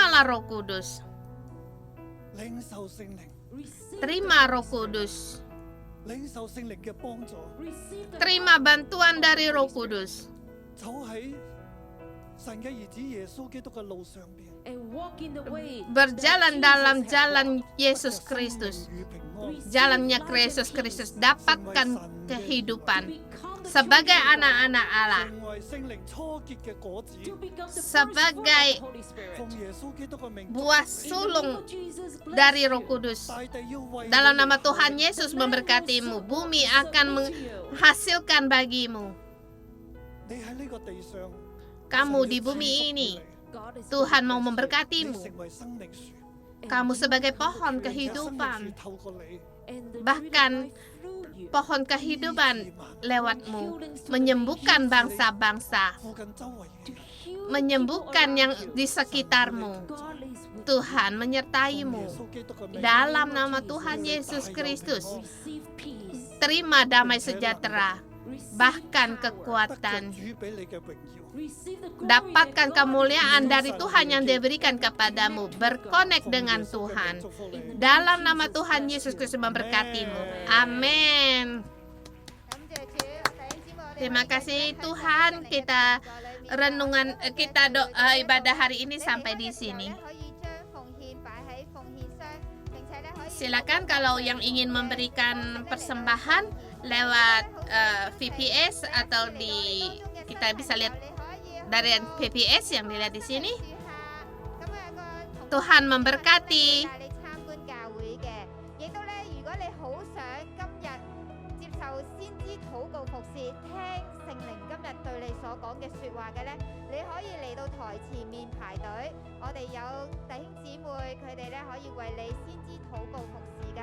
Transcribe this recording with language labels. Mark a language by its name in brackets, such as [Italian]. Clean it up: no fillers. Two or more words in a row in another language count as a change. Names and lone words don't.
[Indonesian] Terimalah Roh Kudus. [Cantonese] 領受聖靈， [Indonesian] terima Roh Kudus, [Cantonese] 領受聖靈嘅幫助， [Indonesian] terima bantuan dari Roh Kudus, [Cantonese] 走喺神嘅兒子耶穌基督嘅路上邊， [English] and walk in the way [Indonesian] berjalan dalam jalan Yesus Kristus, [Cantonese] 與平安， [Indonesian] jalannya Yesus Kristus, dapatkan kehidupan sebagai anak-anak Allah, [Cantonese] 成為聖靈初結嘅果子， [English] to become the [Indonesian] sebagai [English] firstborn of the Holy Spirit. [Cantonese] 奉耶穌基督嘅名， [Indonesian] buah [English] In the name [Indonesian] sulung [English] of Jesus, bless [Indonesian] dari [English] you. [Indonesian] Roh Kudus. [Cantonese] 大地要為 [Indonesian] Dalam [Cantonese] 你 [Indonesian] nama [Cantonese] 哋 [Indonesian] Tuhan Yesus memberkatimu, bumi akan menghasilkan bagimu. [Cantonese] 你喺呢個地上， [Indonesian] Kamu [Cantonese] 神 [Indonesian] di [Cantonese] 要 [Indonesian] bumi [Cantonese] 賜福 [Indonesian] ini, [Cantonese] 你 [English] God is [Indonesian] Tuhan mau [Cantonese] 你 [Indonesian] memberkatimu. [Cantonese] 成為生命樹， [Indonesian] Kamu sebagai pohon [Cantonese] 而且生命樹 [Indonesian] kehidupan, [Cantonese] 透過你， [English] and the [Indonesian] bahkan [English] tree of life through you. [Indonesian] pohon kehidupan lewatmu, menyembuhkan bangsa-bangsa, [Cantonese] 附近周圍嘅人， [English] Heal [Indonesian] menyembuhkan [English] people [Indonesian] yang [English] around you. [Indonesian] di sekitarmu. [English] God is with [Indonesian] Tuhan [Cantonese] 奉 [Indonesian] menyertaimu. [Cantonese] 耶穌基督嘅名， [Indonesian] Dalam nama Tuhan Yesus Kristus, [English] you. Receive peace. [Indonesian] terima damai sejahtera, [English] Receive [Indonesian] bahkan [English] power. [Cantonese] 得着 [Indonesian] kekuatan. [Cantonese] 主俾你嘅榮耀。 [English] Receive the glory [Indonesian] Dapatkan [English] that God [Indonesian] kemuliaan [English] has [Indonesian] dari Tuhan yang diberikan kepadamu. Berkonek dengan Tuhan. Dalam nama Tuhan Yesus Kristus memberkatimu. Amin. Terima kasih Tuhan, kita renungan kita doa ibadah hari ini sampai di sini. Silakan kalau yang ingin memberikan persembahan lewat VPS atau kita bisa lihat dari VPS yang dilihat di sini. Tuhan memberkati. [Cantonese] 對你所講嘅説話嘅呢，你可以嚟到台前面排隊，我哋有弟兄姊妹，佢哋呢可以為你先知禱告服侍㗎。